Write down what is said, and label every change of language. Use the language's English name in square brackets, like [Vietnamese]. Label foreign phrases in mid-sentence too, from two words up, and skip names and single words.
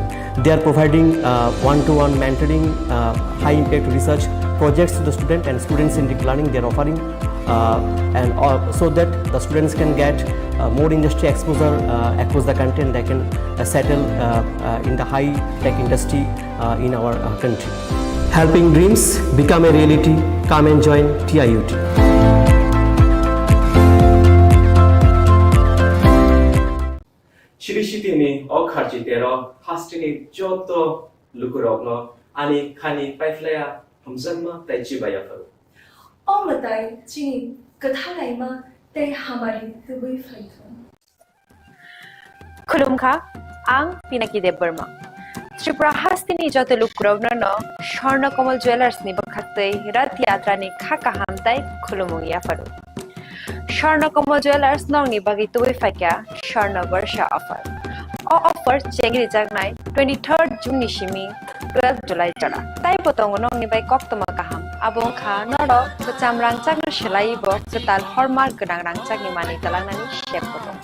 [English] They are providing one-to-one mentoring, high-impact research projects to the student and student-centric learning they are offering, and so that the students can get more industry exposure across the country and they can settle in the high-tech industry in our country. Helping dreams become a reality. Come and join TIUT. [Kok Borok] Shibishitini okharjitero hastini joto lukurogno ani khani paiflaya hamzanma taichibaya faru. [English] All the time, [Kok Borok] Chini Khorang te hamari tubui faithon. Khulumkha, ang Pinaki de Burma. Tripura hastini joto lukurogno no Chini Khorang Jewelers ni bakhaktei rat yatra ni khaka hamtai khulumuya faru. Chini Khorang Jewelers nong ni bagi tubui fakya Chini Varsha offer. [English] All offer [Kok Borok] chengri jagnai 23rd June nishimi 12th July jara. Tai potong nong ni bai koktoma kaham. Abong kha noro kecam rangcak no selai bo cetal hormar genang rangcak ni mani talang nani shep potong.